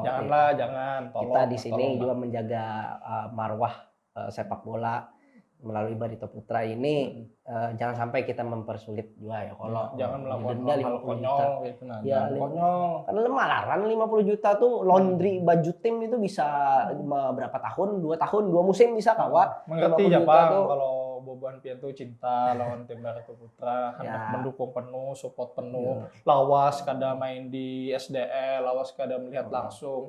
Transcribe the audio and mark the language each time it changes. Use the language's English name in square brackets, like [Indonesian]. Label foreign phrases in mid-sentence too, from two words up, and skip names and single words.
[Indonesian] jangan tolong, kita di sini juga menjaga marwah sepak bola melalui Barito Putra ini. Jangan sampai kita mempersulit juga ya kalau jangan melakukan hal konyol gitu ya, konyol. Karena malaran 50 juta tuh laundry baju tim itu bisa berapa tahun, 2 tahun, 2 musim bisa kawa. [Banjar] Mengerti ya Bang, kalau Boboan Pian tuh cinta lawan tim Barito Putra, hendak mendukung penuh, support penuh, lawas kada main di SDL, lawas kada melihat langsung.